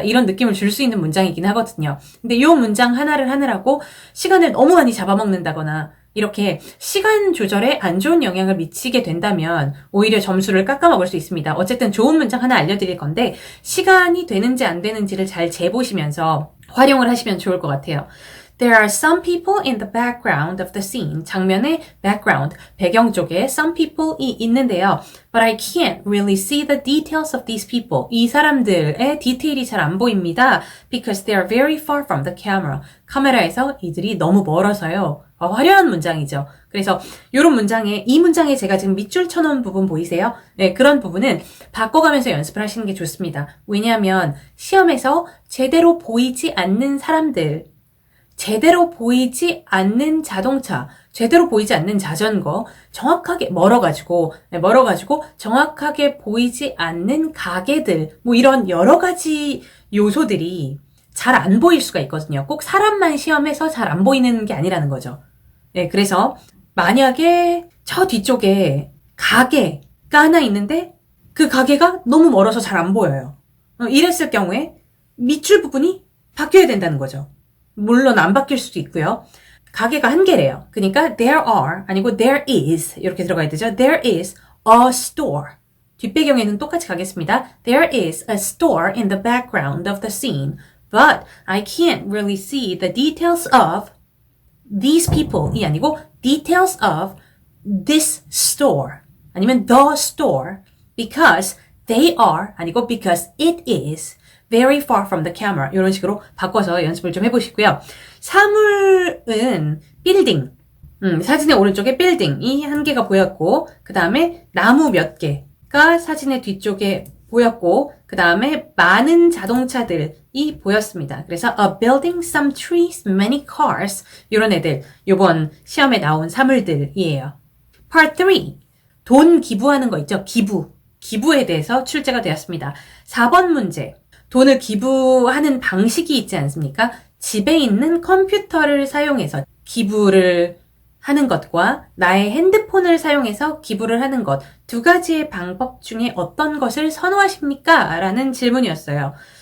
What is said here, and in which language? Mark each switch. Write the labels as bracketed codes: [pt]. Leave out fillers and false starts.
[ko] 이런 느낌을 줄 수 있는 문장이긴 하거든요. 근데 이 문장 하나를 하느라고 시간을 너무 많이 잡아먹는다거나, 이렇게 시간 조절에 안 좋은 영향을 미치게 된다면 오히려 점수를 깎아먹을 수 있습니다. 어쨌든 좋은 문장 하나 알려드릴 건데, 시간이 되는지 안 되는지를 잘 재보시면서 활용을 하시면 좋을 것 같아요. [en] There are some people in the background of the scene. [ko] 장면의 background, 배경 쪽에 [en] some people [ko] 이 있는데요. [en] But I can't really see the details of these people. [ko] 이 사람들의 디테일이 잘 안 보입니다. [en] Because they are very far from the camera. [ko] 카메라에서 이들이 너무 멀어서요. 화려한 문장이죠. 그래서 이 문장에 제가 지금 밑줄 쳐놓은 부분 보이세요? 네, 그런 부분은 바꿔가면서 연습을 하시는 게 좋습니다. 왜냐하면 시험에서 제대로 보이지 않는 사람들, 제대로 보이지 않는 자동차, 제대로 보이지 않는 자전거, 정확하게 멀어가지고 정확하게 보이지 않는 가게들, 뭐 이런 여러 가지 요소들이 잘 안 보일 수가 있거든요. 꼭 사람만 시험에서 잘 안 보이는 게 아니라는 거죠. 네, 그래서 만약에 저 뒤쪽에 가게가 하나 있는데 그 가게가 너무 멀어서 잘 안 보여요. 이랬을 경우에 밑줄 부분이 바뀌어야 된다는 거죠. 물론 안 바뀔 수도 있고요. 가게가 한 개래요. 그러니까 [en] there are [ko] 아니고 [en] there is [ko] 이렇게 들어가야 되죠. [en] There is a store. [ko] 뒷배경에는 똑같이 가겠습니다. [en] There is a store in the background of the scene, but I can't really see the details of these people이 [ko] 아니고 [en] details of this store 아니면 the store because they are 아니고 because it is very far from the camera. [ko] 이런 식으로 바꿔서 연습을 좀 해보시고요. 사물은 빌딩. 사진의 오른쪽에 빌딩이 한 개가 보였고, 그 다음에 나무 몇 개가 사진의 뒤쪽에 보였고, 그 다음에 많은 자동차들이 보였습니다. 그래서 [en] a building, some trees, many cars. [ko] 이런 애들, 요번 시험에 나온 사물들이에요. Part 3. 돈 기부하는 거 있죠? 기부에 대해서 출제가 되었습니다. 4번 문제. 돈을 기부하는 방식이 있지 않습니까? 집에 있는 컴퓨터를 사용해서 기부를 하는 것과 나의 핸드폰을 사용해서 기부를 하는 것, 두 가지의 방법 중에 어떤 것을 선호하십니까? 라는 질문이었어요.